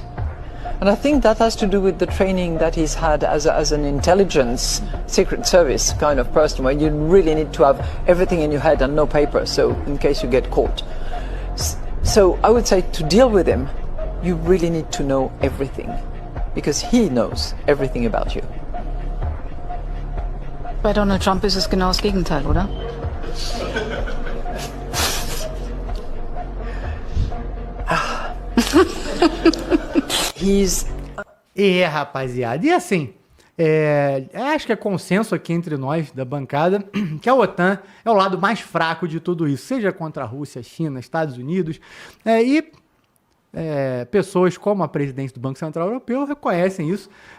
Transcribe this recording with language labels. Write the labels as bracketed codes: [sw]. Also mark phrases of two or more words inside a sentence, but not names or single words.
[en] And I think that has to do with the training that he's had as an intelligence, secret service kind of person, where you really need to have everything in your head and no paper, so in case you get caught. So I would say to deal with him, you really need to know everything, because he knows everything about you. [de] Bei Donald Trump ist es genau das Gegenteil, oder? [pt] Rapaziada, e assim, acho que é consenso aqui entre nós, da bancada, que a OTAN é o lado mais fraco de tudo isso, seja contra a Rússia, China, Estados Unidos, pessoas como a presidente do Banco Central Europeu reconhecem isso.